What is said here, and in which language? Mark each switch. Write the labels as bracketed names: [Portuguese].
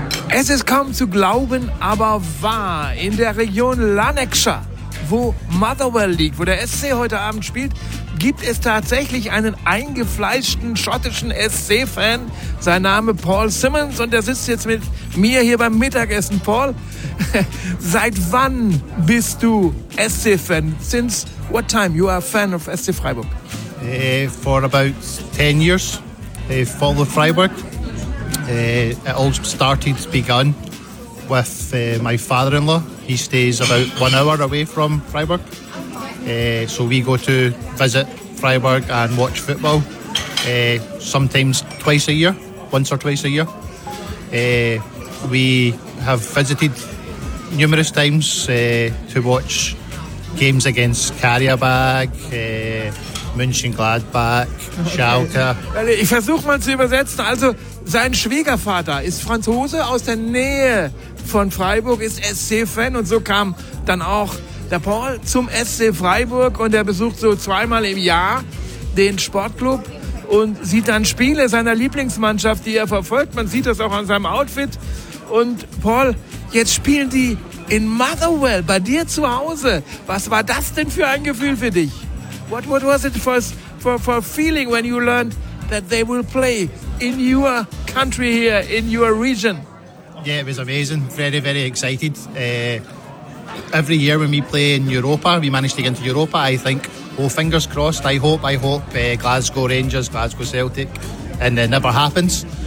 [German] Es ist kaum zu glauben, aber wahr. In der Region Lanarkshire, wo Motherwell liegt, wo der SC heute Abend spielt, gibt es tatsächlich einen eingefleischten schottischen SC-Fan. Sein Name Paul Simmons und der sitzt jetzt mit mir hier beim Mittagessen. Paul, seit wann bist du SC-Fan? [English] Since what time you are a fan of SC Freiburg? For about 10 years, follow Freiburg. It all began with my father-in-law. He stays about 1 hour away from Freiburg. So we go to visit Freiburg and watch football, sometimes twice a year, once or twice a year. We have visited numerous times to watch games against Karabag, Mönchengladbach, Schalke. Okay. [German] Ich versuche mal zu übersetzen. Also sein Schwiegervater ist Franzose aus der Nähe von Freiburg, ist SC-Fan und so kam dann auch der Paul zum SC Freiburg und er besucht so zweimal im Jahr den Sportclub und sieht dann Spiele seiner Lieblingsmannschaft, die er verfolgt. Man sieht das auch an seinem Outfit. Und Paul, jetzt spielen die in Motherwell, bei dir zu Hause. Was war das denn für ein Gefühl für dich? [English] What was it for feeling when you learned that they will play in your country here, in your region? Yeah, it was amazing. Very, very excited. Every year when we play in Europa, we manage to get into Europa, I think, oh, fingers crossed, I hope Glasgow Rangers, Glasgow Celtic, and it never happens.